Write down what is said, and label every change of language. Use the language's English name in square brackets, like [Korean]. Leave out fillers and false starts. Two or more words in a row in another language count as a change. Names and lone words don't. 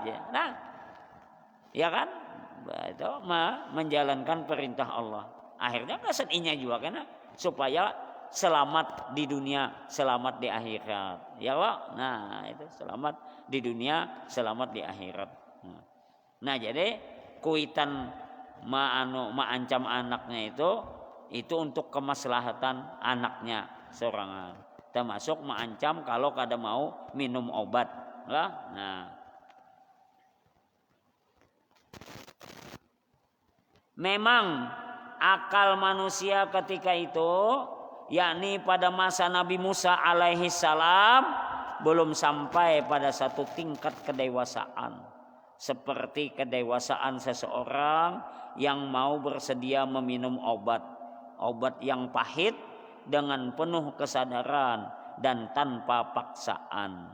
[Indonesian] Nah, ya kan, itu menjalankan perintah Allah. [Banjar] Akhirnya kasan inya juga kena supaya selamat di dunia, selamat di akhirat. [Indonesian] Ya Pak. Nah, itu selamat di dunia, selamat di akhirat. [Banjar] Nah, jadi kuitan maancam anaknya itu untuk kemaslahatan anaknya seorang. Termasuk maancam kalau kada mau minum obat lah. [Indonesian] Nah, memang akal manusia ketika itu, yakni pada masa Nabi Musa [Arabic] alaihi salam, [Indonesian] belum sampai pada satu tingkat kedewasaan seperti kedewasaan seseorang yang mau bersedia meminum obat yang pahit dengan penuh kesadaran dan tanpa paksaan.